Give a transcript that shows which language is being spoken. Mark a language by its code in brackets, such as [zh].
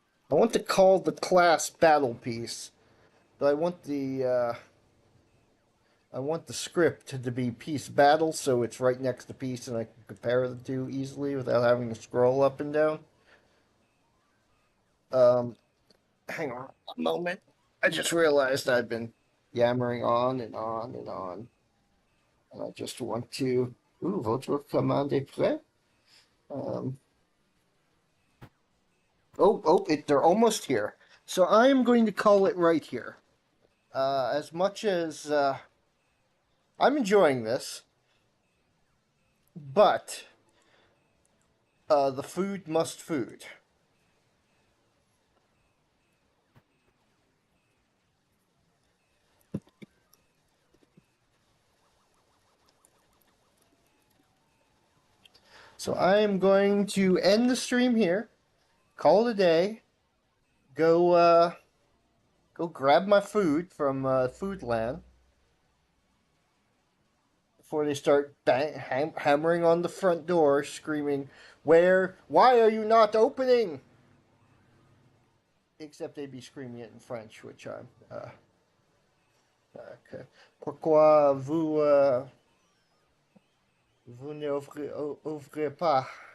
[en] I want to call the class battle piece, but I want the script to be peace battle, so it's right next to peace, and I can compare the two easily without having to scroll up and down. Hang on a moment. I just realized I've been yammering on and on and on, and I just want to. [fr] Votre commande est prêt. [en] They're almost here. So I'm going to call it right here. As much as I'm enjoying this, but the food must food. So I am going to end the stream here, call it a day, go grab my food from Foodland before they start hammering on the front door, screaming, why are you not opening? Except they'd be screaming it in French, which I'm, okay. [fr] Pourquoi vous ne ouvrez pas?